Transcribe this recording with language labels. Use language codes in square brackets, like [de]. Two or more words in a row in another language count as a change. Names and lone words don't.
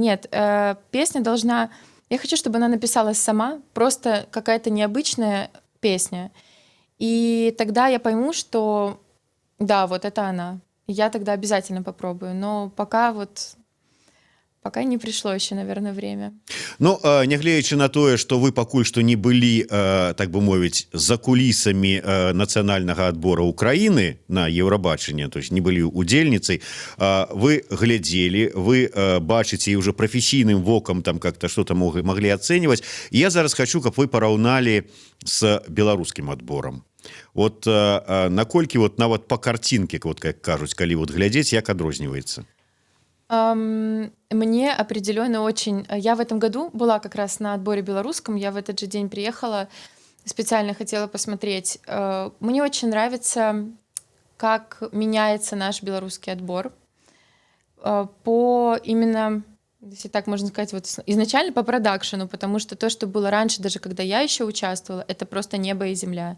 [ru] Нет, песня должна... Я хочу, чтобы она написалась сама, просто какая-то необычная песня. И тогда я пойму, что да, вот это она. Я тогда обязательно попробую. Но пока не пришло еще, наверное, время. [be] Ну, нягледзячы на тое, што вы пакуль што не былі, так бы мовіць, за кулісамі нацыянальнага адбора Украіны на Еўрабачанне, [ru] то есть [be] не былі удзельніцай, вы глядзелі, вы бачыце і ўжо прафесійным вокам там [ru] как-то что-то [be] маглі ацэньваць. Я зараз хочу, каб вы параўналі з беларускім адборам. Вот наколькі вот нават па карцінке, вот как кажуць, калі вот глядзець, як адрозніваецца? [ru] Мне определенно очень... Я в этом году была как раз на отборе белорусском, я в этот же день приехала, специально хотела посмотреть. Мне очень нравится, как меняется наш белорусский отбор. По именно, если так можно сказать, вот изначально по продакшену, потому что то, что было раньше, даже когда я еще участвовала, это просто небо и земля.